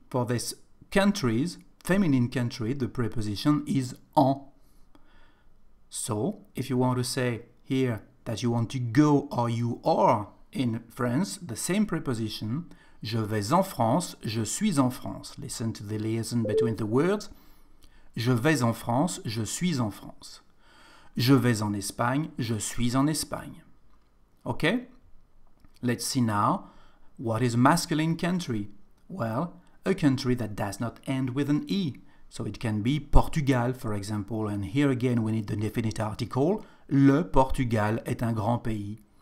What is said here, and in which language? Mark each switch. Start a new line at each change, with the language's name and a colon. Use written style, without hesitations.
English: For these countries, feminine country, the preposition is en. So, if you want to say here that you want to go or you are in France, the same preposition,
French: je vais en France,
English: je suis en France. Listen to the liaison between the words.
French: Je vais en France, je suis en France. Je vais en Espagne, je suis en Espagne.
English: Okay? Let's see now, what is masculine country? Well, a country that does not end with an E. So it can be Portugal, for example, and here again we need the definite article.
French: Le Portugal est un grand pays.